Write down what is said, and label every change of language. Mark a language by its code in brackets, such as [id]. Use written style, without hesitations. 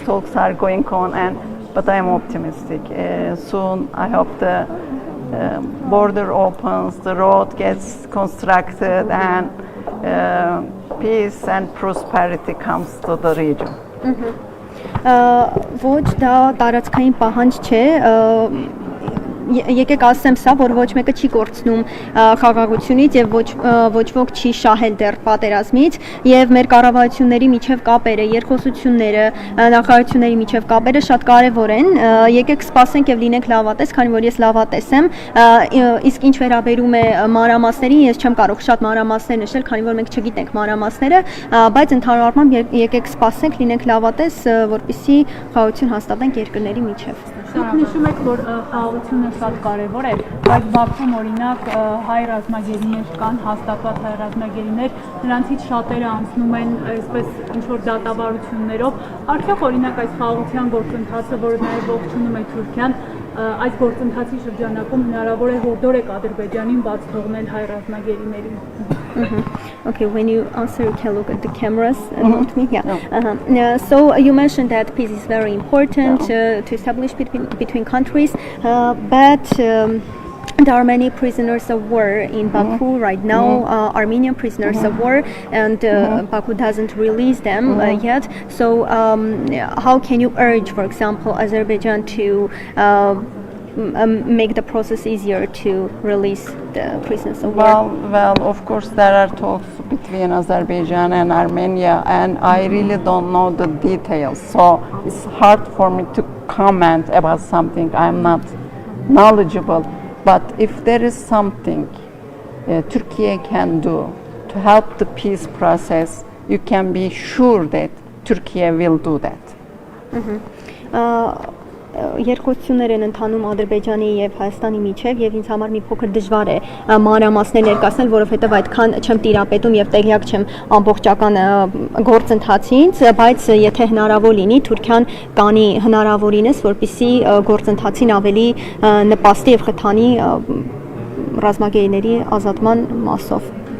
[en] Talks are going on, but I'm optimistic. Soon, I hope the border opens, the road gets constructed, and peace and prosperity comes to the region. [hy] Ոչ դա տարածքային պահանջ չէ, եկեք ասեմ սա, որ ոչ մեկը չի կորցնում խաղաղությունից եւ ոչ ոք չի շահել դեռ պատերազմից եւ մեր կառավարությունների միջև կապերը, երկխոսությունները, նախարարությունների միջև կապերը շատ կարեւոր են։ Եկեք սպասենք եւ լինենք լավատես, քանի որ ես լավատես եմ, իսկ ինչ վերաբերում է մանրամասներին, ես չեմ կարող շատ մանրամասներ նշել, քանի որ մենք չգիտենք մանրամասները, բայց ընդհանուր առմամբ եկեք սպասենք, լինենք լավատես, որպեսզի խաղաղություն հաստատենք երկրների միջև։ Դուք նշում եք, որ խաղաղությունը շատ կարևոր է, բայց Բաքվում օրինակ հայ ռազմագերիներ կան, հաստատված հայ ռազմագերիներ, նրանցից շատերը անցնում են այսպես ինչ-որ դատավարություններով։ Արդյոք օրինակ այս խաղաղության գործընթացը, որը նաև ողջունում է Թուրքիան, այս գործընթացի շրջանակում հնարավոր է հորդորեք Ադրբեջանին բաց թողնել հայ ռազմագերիներին։ [en] Okay, when you answer, you can look at the cameras and not me. Yeah. So you mentioned that peace is very important to establish between countries, but there are many prisoners of war in Baku right now, Armenian prisoners of war, and Baku doesn't release them yet. So how can you urge, for example, Azerbaijan to make the process easier to release the prisoners of war? Well, of course there are talks between Azerbaijan and Armenia, and I really don't know the details, so it's hard for me to comment about something I'm not knowledgeable. But if there is something Turkey can do to help the peace process, you can be sure that Turkey will do that. [hy] Երկխոսություններ են ընթանում Ադրբեջանի եւ Հայաստանի միջև եւ ինձ համար մի փոքր դժվար է մանրամասներ ներկայացնել, որովհետեւ այդքան չեմ տիրապետում եւ տեղյակ չեմ ամբողջական գործընթացից, բայց եթե հնարավոր լինի, Թուրքիան կանի հնարավորինս, որպեսզի գործընթացին ավելի նպաստի եւ խթանի ռազմագերիների ազատման մասով։